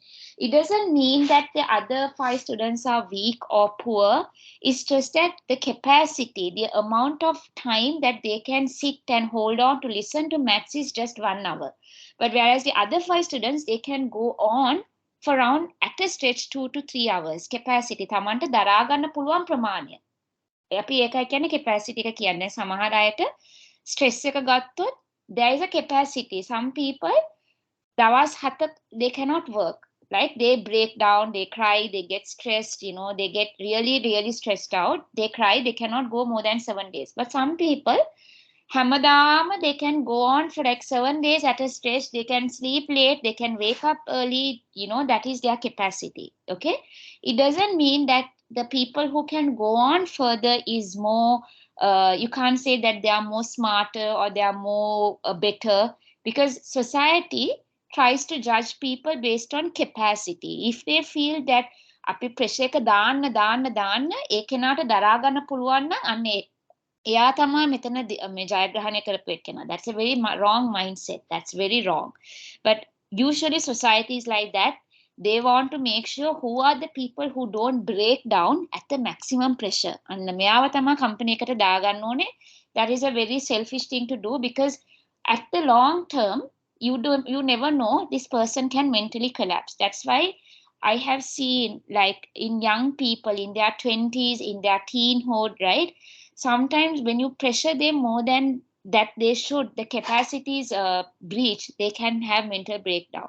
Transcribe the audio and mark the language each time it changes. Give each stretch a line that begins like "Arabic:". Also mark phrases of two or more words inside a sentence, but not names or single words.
English: It doesn't mean that the other 5 students are weak or poor. It's just that the capacity, the amount of time that they can sit and hold on to listen to maths is just 1 hour. But whereas the other 5 students, they can go on for around at a stretch 2 to 3 hours. Capacity.
Sinhala: තමන්ට දරා ගන්න පුළුවන් ප්‍රමාණය. අපි ඒකයි කියන්නේ capacity එක කියන්නේ. සමහර අයට stress එක ගත්තොත්
English: there is a capacity. Some people දවස් 7 they cannot work. Like they break down, they cry, they get stressed, you know, they get really stressed out. They cry, they cannot go more than 7 days. But some people, Hamadama, they can go on for like 7 days at a stretch. They can sleep late, they can wake up early, you know, that is their capacity. Okay. It doesn't mean that the people who can go on further is more, you can't say that they are more smarter or they are more better, because society tries to judge people based on capacity. If they feel that
Sinhala: අපි ප්‍රෙෂර් එක දාන්න ඒ කෙනාට දරා ගන්න පුළුවන් නම් අන්න එයා තමයි මෙතන මේ ජයග්‍රහණය කරපු එක්කෙනා.
English: That's a very wrong mindset. That's very wrong. But usually societies like that, they want to make sure who are the people who don't break down at the maximum pressure.
Sinhala: අන්න මෙයාව තමයි කම්පැනි එකට දාගන්න ඕනේ.
English: That is a very selfish thing to do, because at the long term, you never know, this person can mentally collapse. That's why I have seen, like, in young people in their 20s, in their teenhood, right? Sometimes when you pressure them more than that they should, the capacities breach, they can have mental breakdown.